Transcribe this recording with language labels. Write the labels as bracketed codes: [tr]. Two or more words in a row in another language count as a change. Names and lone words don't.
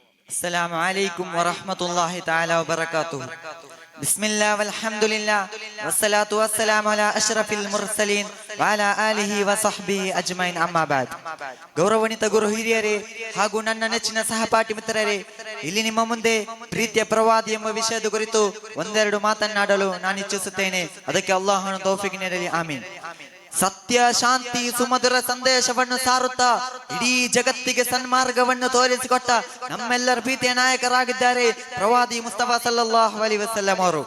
[ar] السلام عليكم ورحمة الله تعالى وبركاته. بسم الله والحمد لله والصلاة والسلام على أشرف المرسلين وعلى آله وصحبه أجمعين أما بعد. [kn] ಗೌರವಾನ್ವಿತ ಗುರು ಹಿರಿಯರೇ ಹಾಗೂ ನನ್ನ ನೆಚ್ಚಿನ ಸಹಪಾಠಿ ಮಿತ್ರರೇ, ಇಲ್ಲಿ ನಿಮ್ಮ ಮುಂದೆ ಪ್ರೀತಿಯ ಪ್ರವಾದಿ ಎಂಬ ವಿಷಯದ ಕುರಿತು ಒಂದೆರಡು ಮಾತನ್ನಾಡಲು ನಾನು ಇಚ್ಛಿಸುತ್ತೇನೆ. ಅದಕ್ಕೆ ಅಲ್ಲಾಹನ ತೌಫೀಕ್ ನೀಡಲಿ, ಆಮೀನ್. ಸತ್ಯ, ಶಾಂತಿ, ಸುಮಧುರ ಸಂದೇಶವನ್ನು ಸಾರುತ್ತಾ ಇಡೀ ಜಗತ್ತಿಗೆ ಸನ್ಮಾರ್ಗವನ್ನು ತೋರಿಸಿಕೊಟ್ಟ ನಮ್ಮೆಲ್ಲರ ಪ್ರೀತಿಯ ನಾಯಕರಾಗಿದ್ದಾರೆ ಪ್ರವಾದಿ ಮುಸ್ತಫಾ [ar] صلى الله عليه وسلم [kn] ಅವರು.